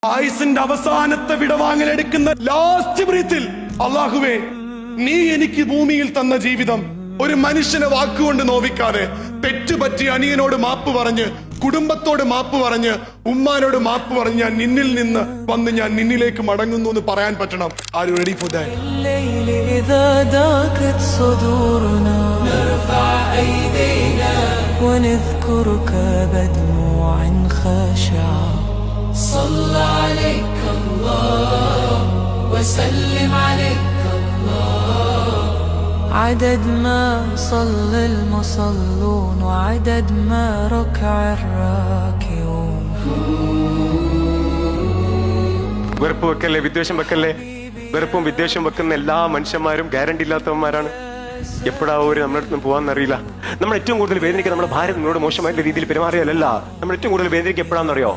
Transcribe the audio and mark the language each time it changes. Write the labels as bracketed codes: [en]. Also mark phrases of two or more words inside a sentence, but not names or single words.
[ml] ആയുസിന്റെ അവസാനത്തെ വിടവാങ്ങലെടുക്കുന്ന [en] last breath [ml] അള്ളാഹുവേ, നീ എനിക്ക് ഭൂമിയിൽ തന്ന ജീവിതം ഒരു മനുഷ്യനെ വാക്കുകൊണ്ട് നോവിക്കാതെ, തെറ്റുപറ്റി അനിയനോട് മാപ്പ് പറഞ്ഞ്, കുടുംബത്തോട് മാപ്പ് പറഞ്ഞ്, ഉമ്മാനോട് മാപ്പ് പറഞ്ഞ് ഞാൻ നിന്നിൽ നിന്ന് വന്ന് ഞാൻ നിന്നിലേക്ക് മടങ്ങുന്നു എന്ന് പറയാൻ പറ്റണം. [en] Are you ready for that? [ar] صلى عليك الله وسلم عليك الله عدد ما صلى المصلون وعدد ما ركع الراكعون. [ml] വെറുപ്പ് വെക്കല്ലേ, വിദ്വേഷം വെക്കല്ലേ. വെറുപ്പും വിദ്വേഷം വെക്കുന്ന എല്ലാ മനുഷ്യന്മാരും ഗ്യാരണ്ടി ഇല്ലാത്തവന്മാരാണ്. എപ്പോഴാ ഒരു നമ്മുടെ അടുത്ത് പോകാന്നറിയില്ല. നമ്മൾ ഏറ്റവും കൂടുതൽ വേദനിക്കുക നമ്മുടെ ഭാര്യ നമ്മളോട് മോശമായിട്ടുള്ള രീതിയിൽ പെരുമാറിയല്ല. നമ്മൾ ഏറ്റവും കൂടുതൽ വേദനിക്കുക എപ്പോഴാണെന്നറിയോ?